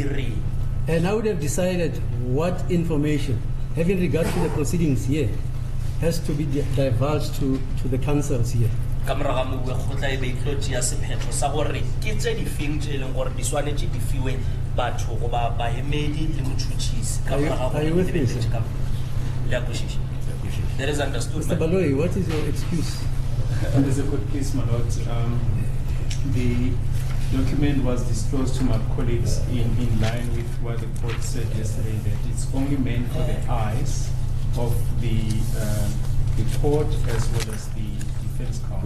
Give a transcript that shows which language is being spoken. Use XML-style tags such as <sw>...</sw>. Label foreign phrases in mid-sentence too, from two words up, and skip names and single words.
<en>I would have decided what information, having regard to the proceedings here, has to be divulged to the councils here.</en> <nso>ka moraga mo bue go tla e be tlo tšea sephetho sa gore ke tse di feng tše e leng gore di swanetše di fiwe batho goba baemedi le motšhotšhisi ka moraga</nso> <en>Are you with me, sir?</en> <nso>le a kwešiša.</nso> <en>That is understood. Mr. Baloyi, what is your excuse? There's a good case, my lord. The document was disclosed to my colleagues in line with what the court said yesterday, that it's only meant for the eyes of the court as well as the defense counsel.</en>